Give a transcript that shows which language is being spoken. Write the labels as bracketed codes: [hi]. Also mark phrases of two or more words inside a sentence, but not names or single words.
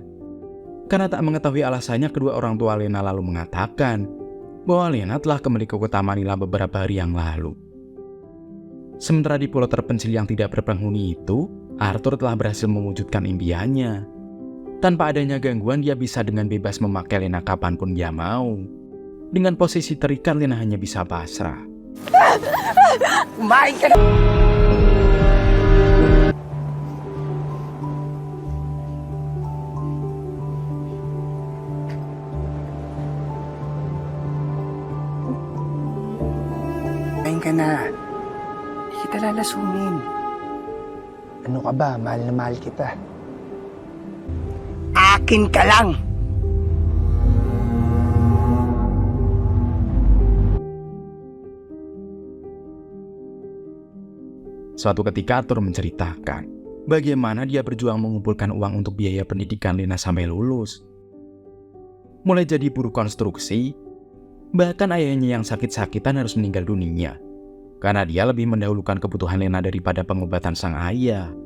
[id] Karena tak mengetahui alasannya, kedua orang tua Lena lalu mengatakan bahwa Lena telah kembali ke kota Manila beberapa hari yang lalu. Sementara di pulau terpencil yang tidak berpenghuni itu, Arthur telah berhasil mewujudkan impiannya. Tanpa adanya gangguan, dia bisa dengan bebas memakai Lena kapanpun dia mau. Dengan posisi terikat, Lena hanya bisa pasrah. [tl] Kumain ka na! kain ka na. Hindi kita lalasunin. Ano ka ba? Mahal na mahal kita. Akin ka lang! [id] Suatu ketika Arthur menceritakan bagaimana dia berjuang mengumpulkan uang untuk biaya pendidikan Lena sampai lulus. Mulai jadi buruh konstruksi, bahkan ayahnya yang sakit-sakitan harus meninggal dunia karena dia lebih mendahulukan kebutuhan Lena daripada pengobatan sang ayah.